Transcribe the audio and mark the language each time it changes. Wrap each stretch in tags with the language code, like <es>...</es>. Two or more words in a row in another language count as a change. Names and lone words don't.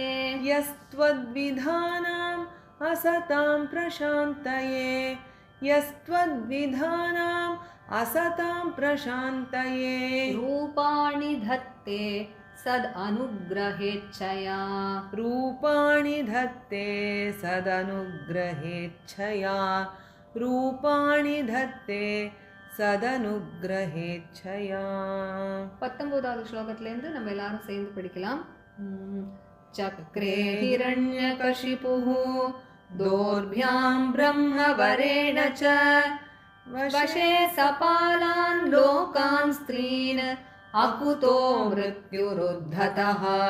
<sa>यस्त्वद्विधानाम् असतां प्रशान्तये यस्त्वद्विधानाम् असतां प्रशान्तये रूपाणि धत्ते सदनुग्रहेच्छया रूपाणि धत्ते सदनुग्रहेच्छया रूपाणि धत्ते सदनुग्रहेच्छया</sa> <ta>19வது ஸ்லோகத்திலேருந்து நம்ம எல்லாரும் சேர்ந்து படிக்கலாம்.</ta> <sa>चक्रे हिरण्यकशिपुः दोर्भ्यां ब्रह्मवरेण च वशे सपालान् लोकान् स्त्रीन् अकुतो मृत्युरुद्धतः</sa>